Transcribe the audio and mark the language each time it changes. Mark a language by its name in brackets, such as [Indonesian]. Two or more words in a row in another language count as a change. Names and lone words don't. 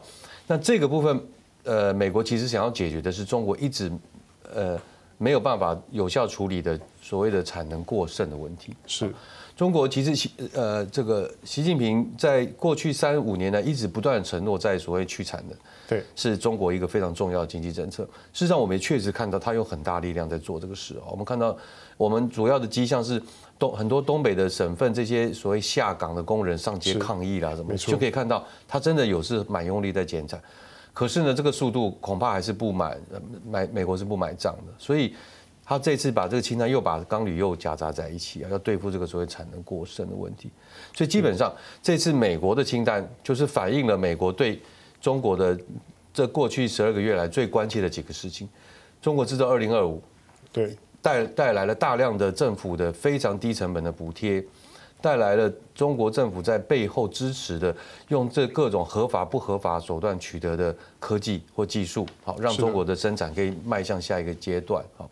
[Chinese] 那這個部分，美國其實想要解決的是中國一直沒有辦法有效處理的所謂的產能過剩的問題。是。中國其實這個習近平在過去3-5年來一直不斷承諾在所謂去產能，對，是中國一個非常重要的經濟政策。事實上，我們也確實看到他有很大力量在做這個事。我們看到我們主要的跡象是很多東北的省份這些所謂下崗的工人上街抗議啦，什麼就可以看到他真的有是蠻用力在減產。可是呢，這個速度恐怕還是不美國是不買賬的，所以。他這次把這個清單又把鋼鋁又夾雜在一起啊，要對付這個所謂產能過剩的問題，所以基本上這次美國的清單就是反映了美國對中國的這過去12個月來最關切的幾個事情。中國製造2025，對，帶來了大量的政府的非常低成本的補貼，帶來了中國政府在背後支持的用這各種合法不合法手段取得的科技或技術，好讓中國的生產可以邁向下一個階段，好。